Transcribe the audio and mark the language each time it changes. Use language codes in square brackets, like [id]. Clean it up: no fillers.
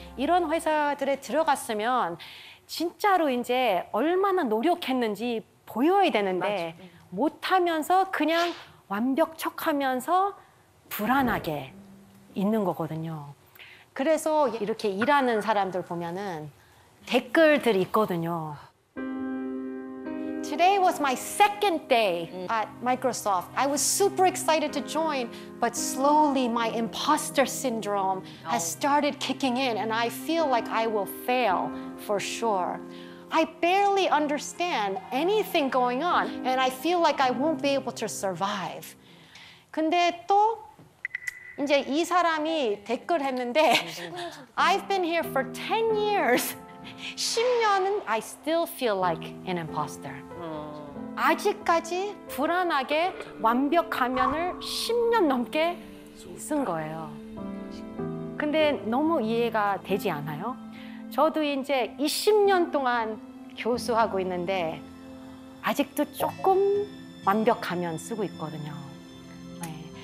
[ko] 이런 회사들에 들어갔으면 진짜로 이제 얼마나 노력했는지 보여야 되는데 못하면서 그냥 완벽 척하면서 불안하게 있는 거거든요. 그래서 이렇게 일하는 사람들 보면은 댓글들이 있거든요. [en] Today was my second day at Microsoft. I was super excited to join, but slowly my imposter syndrome has started kicking in and I feel like I will fail for sure. I barely understand anything going on and I feel like I won't be able to survive. [ko] 근데 또 이제 이 사람이 댓글 했는데 [en] I've been here for 10 years. [ko] 10년은 [en] I still feel like an imposter. [ko] 아직까지 불안하게 완벽 가면을 10년 넘게 쓴 거예요. 근데 너무 이해가 되지 않아요? 저도 이제 20년 동안 교수하고 있는데 아직도 조금 완벽 가면 쓰고 있거든요. 네.